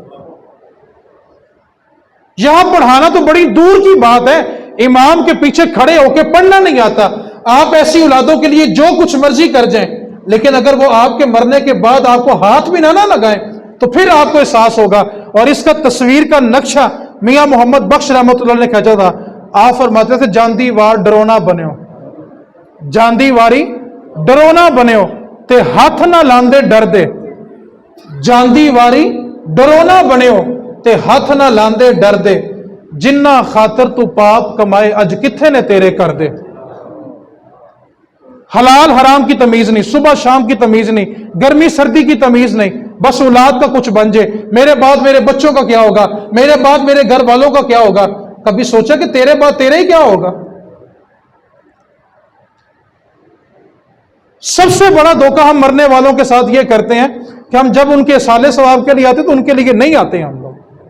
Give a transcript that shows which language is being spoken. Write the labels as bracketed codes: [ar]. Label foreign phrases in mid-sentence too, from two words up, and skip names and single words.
[ur] یہاں پڑھانا تو بڑی دور کی بات ہے، امام کے پیچھے کھڑے ہو کے پڑھنا نہیں آتا۔ آپ ایسی اولادوں کے لیے جو کچھ مرضی کر جائیں، لیکن اگر وہ آپ کے مرنے کے بعد آپ کو ہاتھ بھی نہ لگائیں تو پھر آپ کو احساس ہوگا۔ اور اس کا تصویر کا نقشہ میاں محمد بخش [ar] رحمۃ اللہ [ur] نے کھینچا تھا۔ [pa] آپ فرماتے تھے جاندی وار ڈرونا بنیو، جاندی واری ڈرونا بنیو تے ہاتھ نہ لاندے ڈر دے، جاندی واری ڈرونا بنیو تے ہاتھ نہ لاندے ڈر دے، جنہ خاطر تو پاپ کمائے اج کتھے نے تیرے کر دے۔ [ur] حلال حرام کی تمیز نہیں، صبح شام کی تمیز نہیں، گرمی سردی کی تمیز نہیں، بس اولاد کا کچھ بن جائے، میرے بعد میرے بچوں کا کیا ہوگا، میرے بعد میرے گھر والوں کا کیا ہوگا۔ کبھی سوچا کہ تیرے بعد تیرے ہی کیا ہوگا؟ سب سے بڑا دھوکہ ہم مرنے والوں کے ساتھ یہ کرتے ہیں کہ ہم جب ان کے اصالے ثواب کے لیے آتے تو ان کے لیے نہیں آتے ہیں ہم لوگ۔